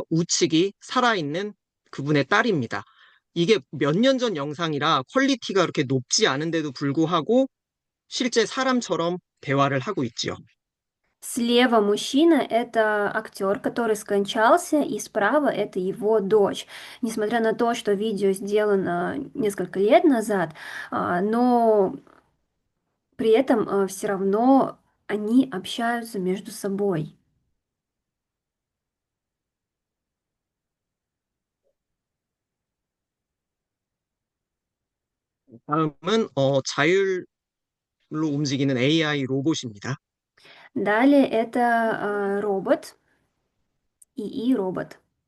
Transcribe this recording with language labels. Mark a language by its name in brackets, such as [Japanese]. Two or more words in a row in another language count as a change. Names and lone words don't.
[Korean] 우측이 살아있는 그분의 딸입니다. 이게 몇 년 전 영상이라 퀄리티가 그렇게 높지 않은데도 불구하고 실제 사람처럼 대화를 하고 있지요. [Russian] Слева мужчина — это актер, который скончался, и справа это его дочь. Несмотря на то, что видео сделано несколько лет назад, но при этом все равно они общаются между собой. [Korean] 다음은 자율로 움직이는 AI 로봇입니다. [Russian] Далее это робот, ИИ робот.